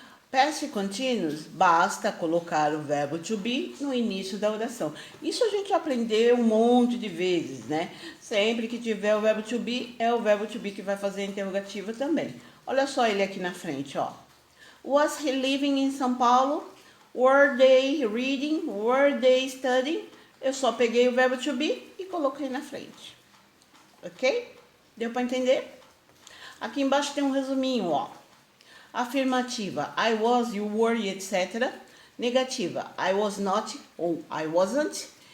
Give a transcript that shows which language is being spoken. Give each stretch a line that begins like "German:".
Portuguese: Past continuous, basta colocar o verbo to be no início da oração. Isso a gente aprendeu um monte de vezes, né? Sempre que tiver o verbo to be, é o verbo to be que vai fazer a interrogativa também. Olha só ele aqui na frente, ó.
English: Was he living in São Paulo? Were they reading? Were they studying?
Portuguese: Eu só peguei o verbo to be e coloquei na frente. Ok? Deu para entender? Aqui embaixo tem um resuminho, ó. Afirmativa,
English: I was, you were,
Portuguese: etc. Negativa,
English: I was not
Portuguese: ou
English: I wasn't.